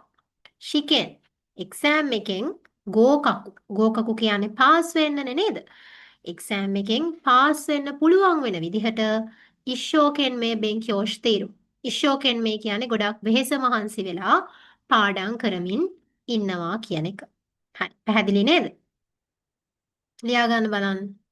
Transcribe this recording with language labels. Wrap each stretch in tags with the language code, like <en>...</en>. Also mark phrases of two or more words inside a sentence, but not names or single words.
<si>試験 exam එකෙන් 合格 කියන්නේ පාස් වෙන්නනේ නේද? exam එකෙන් පාස් වෙන්න පුළුවන් වෙන විදිහට</si> <ja>一生懸命勉強している.</ja> <si>一生懸命 කියන්නේ ගොඩක් වෙහෙස මහන්සි වෙලා පාඩම් කරමින් ඉන්නවා කියන එක. හරි. පැහැදිලි නේද? ලියා ගන්න බලන්න.</si>